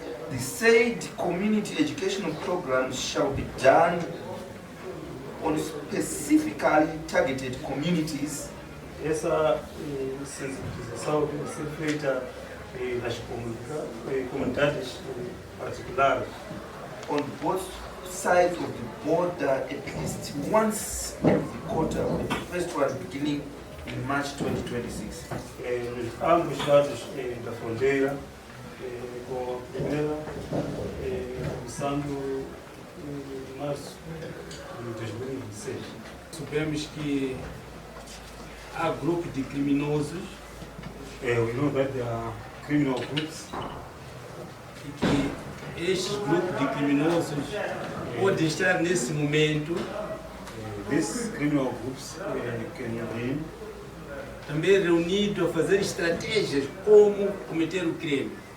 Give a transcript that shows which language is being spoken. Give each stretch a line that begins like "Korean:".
English: The said community educational programs shall be done on specifically targeted communities.
Portuguese: Essa sensibilização tem que ser feita nas comunidades particulares.
English: On both sides of the border at least once every quarter, with the first one beginning in March 2026.
Portuguese: Ambos lados da fronteira, com a primeira começando em março de 2026. Sabemos que há grupos de criminosos
English: We know that there are criminal groups.
Portuguese: e que estes grupos de criminosos podem estar nesse momento
English: These criminal groups can be
Portuguese: também reunidos a fazer estratégias como cometer o crime.